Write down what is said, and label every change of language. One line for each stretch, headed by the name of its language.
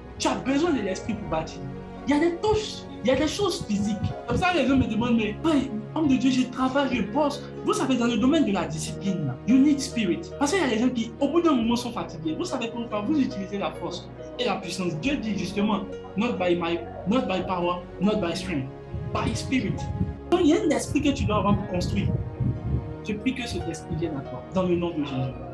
French: Tu as besoin de l'esprit pour bâtir. Il y a des touches, il y a des choses physiques. Comme ça, les gens me demandent, mais homme de Dieu, je travaille, je bosse. Vous savez, dans le domaine de la discipline, là,
English: you need spirit.
French: Parce qu'il y a des gens qui, au bout d'un moment, sont fatigués. Vous savez pourquoi vous utilisez la force et la puissance. Dieu dit justement,
English: not by power, not by strength, by spirit.
French: Donc, il y a un esprit que tu dois avoir pour construire. Je prie que cet esprit vienne à toi, dans le nom de Jésus.